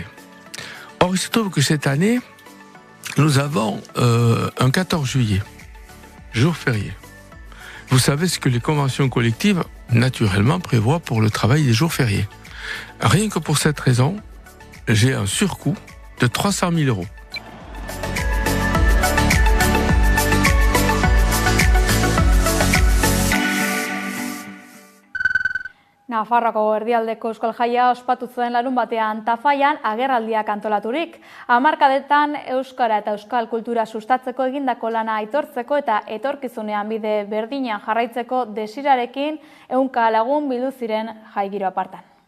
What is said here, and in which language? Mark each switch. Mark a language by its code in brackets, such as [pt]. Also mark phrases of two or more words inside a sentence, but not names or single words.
[fr] Or, il se trouve que cette année, nous avons un 14 juillet, jour férié. Vous savez ce que les conventions collectives, naturellement, prévoient pour le travail des jours fériés. Rien que pour cette raison, j'ai un surcoût de 300 000 €. [eu] Nafarroako erdialdeko euskal jaia ospatu zuen larunbatean Tafallan agerraldiak antolaturik. Hamarkadetan euskara eta euskal kultura sustatzeko egindako lana aitortzeko eta etorkizunean bide berdinean jarraitzeko desirarekin 100 lagun bildu ziren jai giro apartan.